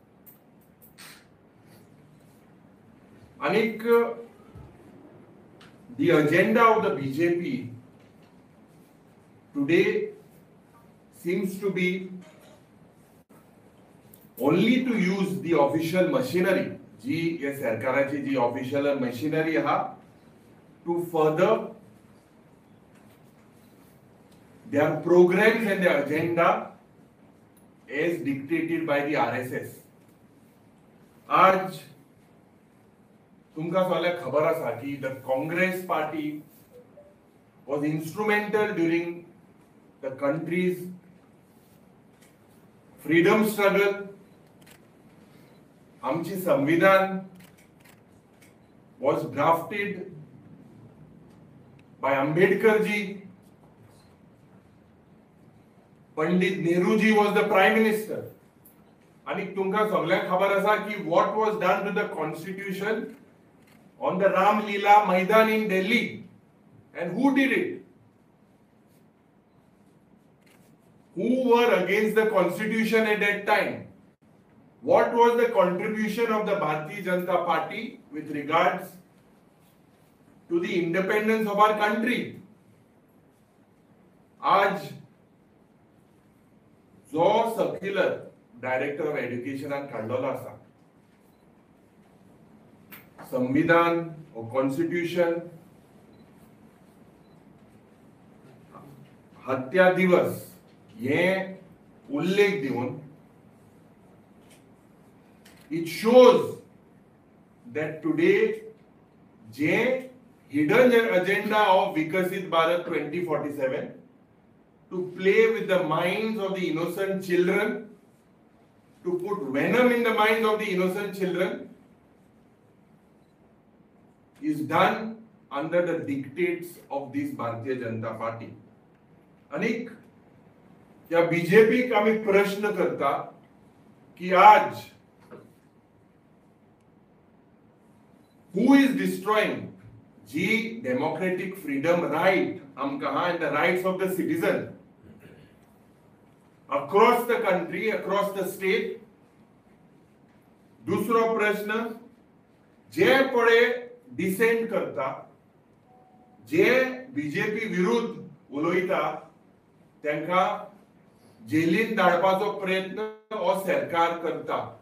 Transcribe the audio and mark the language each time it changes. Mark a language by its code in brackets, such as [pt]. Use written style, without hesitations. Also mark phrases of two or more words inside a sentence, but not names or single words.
[en] Anik, the agenda of the BJP today seems to be only to use the official machinery, [kok] जी या सरकाराची जी [en] official machinery आहा, to further their programs and their agenda as dictated by the RSS. [kok] आज तुमका सगळ्यांक खबर आसा की [en] the Congress party was instrumental during the country's freedom struggle. [kok] आमची संविधान [en] was drafted by Ambedkar ji. Pandit Nehru ji was the prime minister. [kok] आणि तुमका सगळ्यांक खबर आसा की [en] what was done to the constitution on the Ram Leela Maidan in Delhi and who did it? Who were against the constitution at that time? What was the contribution of the Bharatiya Janata Party with regards to the independence of our country? [kok] आज जो [en] circular director of education [kok] काढलेलो आसा संविधान [en] or constitution [kok] हत्या दिवस ये उल्लेख दिवन [en] it shows that today जे hidden agenda of Vikasit Bharat 2047 to play with the minds of the innocent children, to put venom in the minds of the innocent children, is done under the dictates of this Bharatiya Janata Party. [kok] अनेक या बीजेपी का आम्ही प्रश्न करता की आज [en] who is destroying जी democratic freedom right आमका and the rights of the citizen across the country, across the state. [kok] दुसरो प्रश्न जे पळे डिसेंट करता जे बीजेपी विरुद्ध उलयता त्यांका जेलीन धाडपाचो प्रयत्न हो सरकार करता.